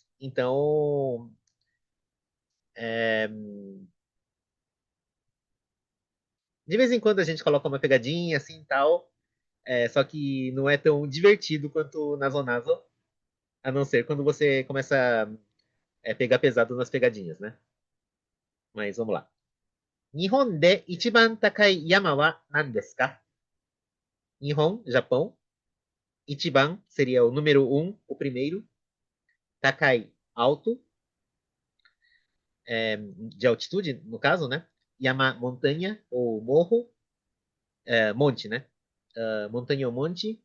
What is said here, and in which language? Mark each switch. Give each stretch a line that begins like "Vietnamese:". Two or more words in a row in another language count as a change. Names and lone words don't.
Portuguese: Então, é, de vez em quando a gente coloca uma pegadinha assim tal, só que não é tão divertido quanto o Nazo Nazo, a não ser quando você começa a pegar pesado nas pegadinhas, né? Mas vamos lá.
Japanese: 日本で一番高い山は何ですか?
Portuguese: Nihon, Japão. Ichiban seria o número um, o primeiro. Takai, alto, de altitude, no caso, né? Yama, montanha ou morro. monte, né? Montanha ou monte.